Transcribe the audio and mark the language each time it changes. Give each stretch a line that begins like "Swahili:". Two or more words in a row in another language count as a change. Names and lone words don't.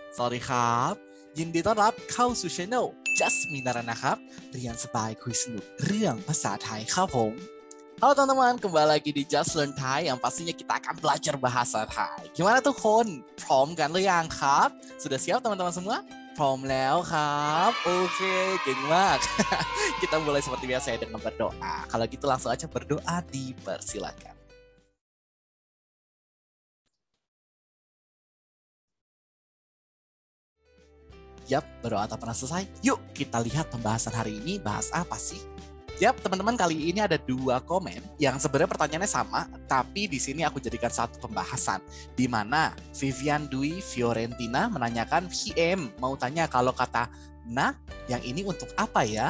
Thai: สวัสดีครับยินดีต้อนรับเข้าสู่ Channel Just Minara นะครับเรียนสบายคุยสนุกเรื่องภาษาไทยครับผม
Indonesian: Halo teman-teman, kembali lagi di Just Learn Thai yang pastinya kita akan belajar bahasa Thai. Gimana tuh
Thai: คนพร้อมกันหรือยังครับ
Indonesian: Sudah siap teman-teman semua?
Thai: พร้อมแล้วครับโอเคเก่งมาก
Indonesian: Kita mulai seperti biasa ya dengan berdoa. Kalau gitu langsung aja berdoa dipersilakan. Yap, berdoa tak pernah selesai. Yuk kita lihat pembahasan hari ini bahas apa sih? Yap, teman-teman, kali ini ada 2 komen yang sebenarnya pertanyaannya sama, tapi di sini aku jadikan satu pembahasan, di mana Vivian Dwi Fiorentina menanyakan VM, mau tanya kalau kata nah yang ini untuk apa ya?